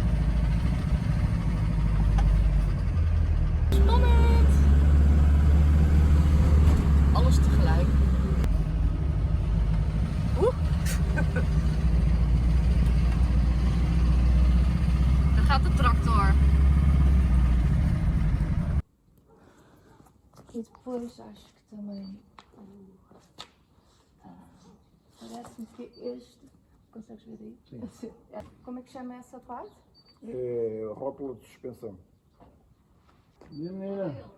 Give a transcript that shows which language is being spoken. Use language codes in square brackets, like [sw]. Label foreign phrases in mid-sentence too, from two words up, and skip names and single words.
[nl] Spannend! Alles tegelijk. Oeh! Daar gaat de tractor. [pt] Depois acho que também parece-me que este. Consegues ver aí? Sim. Como é que chama essa parte? É rótula de suspensão. Menina.